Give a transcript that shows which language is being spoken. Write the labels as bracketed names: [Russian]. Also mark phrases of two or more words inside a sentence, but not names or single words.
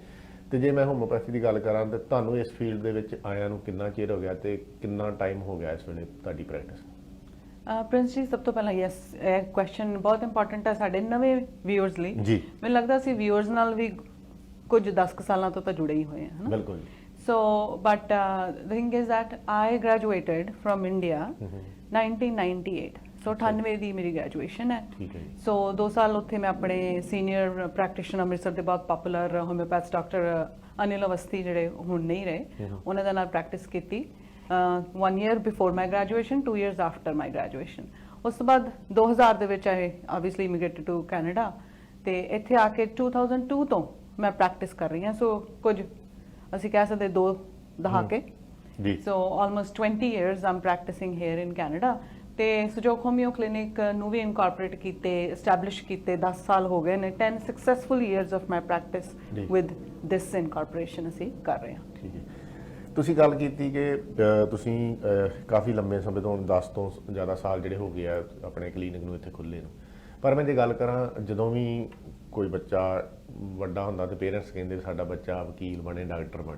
[Punjabi] ਤੇ ਜੇ ਮੈਂ ਹੋਮਿਓਪੈਥੀ ਦੀ ਗੱਲ ਕਰਾਂ ਤਾਂ ਤੁਹਾਨੂੰ ਇਸ ਫੀਲਡ ਦੇ ਵਿੱਚ ਆਇਆਂ ਨੂੰ ਕਿੰਨਾ ਚਿਰ ਹੋ ਗਿਆ ਤੇ ਕਿੰਨਾ ਟਾਈਮ ਹੋ ਗਿਆ ਇਸ ਵੇਲੇ ਤੁਹਾਡੀ ਪ੍ਰੈਕਟਿਸ? ਪ੍ਰਿੰਸ ਜੀ, ਸਭ ਤੋਂ ਪਹਿਲਾਂ ਯੈਸ, ਇਹ ਕੁਐਸਚਨ ਬਹੁਤ ਇੰਪੋਰਟੈਂਟ ਹੈ ਸਾਡੇ ਨਵੇਂ ਵਿਊਅਰਸ ਲਈ ਜੀ। ਮੈਨੂੰ ਲੱਗਦਾ ਸੀ ਵਿਊਅਰਸ ਨਾਲ ਵੀ ਕੁਝ 10 ਸਾਲਾਂ ਤੋਂ ਤਾਂ ਜੁੜੇ ਹੀ ਹੋਏ ਹਨ। ਬਿਲਕੁਲ। [English] So, but the thing is that I graduated from India 1998. [Punjabi] So 98 ਦੀ ਮੇਰੀ ਗ੍ਰੈਜੂਏਸ਼ਨ ਹੈ। ਠੀਕ ਹੈ ਜੀ। ਸੋ 2 ਸਾਲ ਉੱਥੇ ਮੈਂ ਆਪਣੇ ਸੀਨੀਅਰ ਪ੍ਰੈਕਟੀਸ਼ਨਰ ਅੰਮ੍ਰਿਤਸਰ ਦੇ ਬਹੁਤ ਪਪੂਲਰ ਹੋਮਿਓਪੈਥ ਡਾਕਟਰ ਅਨਿਲ ਅਵਸਥੀ ਜਿਹੜੇ ਹੁਣ ਨਹੀਂ ਰਹੇ, ਉਹਨਾਂ ਦੇ ਨਾਲ ਪ੍ਰੈਕਟਿਸ ਕੀਤੀ [English] 1 year before my graduation, 2 years after my graduation. [Punjabi] ਉਸ ਤੋਂ ਬਾਅਦ 2000 ਦੇ ਵਿੱਚ [English] I obviously immigrated to Canada [Punjabi] ਤੇ ਇੱਥੇ ਆ ਕੇ 2002 ਤੋਂ ਮੈਂ ਪ੍ਰੈਕਟਿਸ ਕਰ ਰਹੀ ਹਾਂ। ਸੋ ਕੁਝ ਅਸੀਂ ਕਹਿ ਸਕਦੇ 2 ਦਹਾਕੇ ਜੀ। [English] so almost 20 years I'm practicing here in Canada [Punjabi] ਤੇ ਸਹਿਯੋਗ ਹੋਮਿਓ ਕਲੀਨਿਕ ਨੂੰ ਵੀ ਇਨਕਾਰਪੋਰੇਟ ਕੀਤੇ, ਐਸਟੈਬਲਿਸ਼ ਕੀਤੇ 10 ਸਾਲ ਹੋ ਗਏ ਨੇ। [English] 10 successful years of my practice with this incorporation [Punjabi] ਅਸੀਂ ਕਰ ਰਹੇ ਹਾਂ। ਠੀਕ ਹੈ। ਤੁਸੀਂ ਗੱਲ ਕੀਤੀ ਕਿ ਤੁਸੀਂ ਕਾਫੀ ਲੰਬੇ ਸਮੇਂ ਤੋਂ 10 ਤੋਂ ਜ਼ਿਆਦਾ ਸਾਲ ਜਿਹੜੇ ਹੋ ਗਏ ਆ ਆਪਣੇ ਕਲੀਨਿਕ ਨੂੰ ਇੱਥੇ ਖੁੱਲ੍ਹੇ ਨੂੰ। ਪਰ ਮੈਂ ਜੇ ਗੱਲ ਕਰਾਂ, ਜਦੋਂ ਵੀ ਕੋਈ ਬੱਚਾ ਵੱਡਾ ਹੁੰਦਾ ਤੇ ਪੇਰੈਂਟਸ ਕਹਿੰਦੇ ਸਾਡਾ ਬੱਚਾ ਵਕੀਲ ਬਣੇ, ਡਾਕਟਰ ਬਣੇ।